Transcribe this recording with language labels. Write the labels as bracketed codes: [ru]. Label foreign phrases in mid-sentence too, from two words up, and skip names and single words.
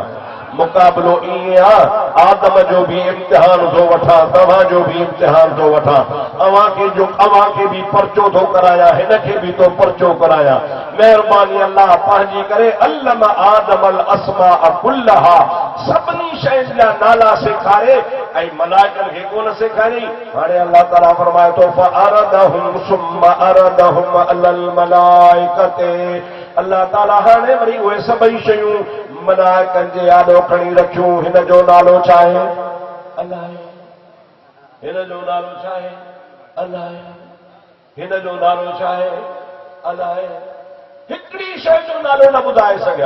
[sd] मुक़ाबिलो ईअं आहे आदम जो बि इम्तिहान थो वठां तव्हांजो बि इम्तिहान थो वठां अव्हांखे बि परचो थो करायां हिन खे बि थो परचो करायां। महिरबानी अल्लाह पंहिंजी करे [ar] علم آدم الأسماء كلها [sd] सभिनी शयुनि जा नाला सेखारे ऐं मलाइकनि खे कोन सेखारियईं। हाणे अल्लाह ताला फरमाए थो [ar] فعرضهم ثم عرضهم على الملائكة [sd] अल्लाह ताला हाणे वरी उहे सभई शयूं मलाइकनि जे आॾो खणी रखियूं। हिन जो नालो छा आहे अल्लाह हिन जो नालो छा आहे अल्लाह हिन जो नालो छा आहे अल्लाह हिकिड़ी शइ जो नालो न ॿुधाए सघिया।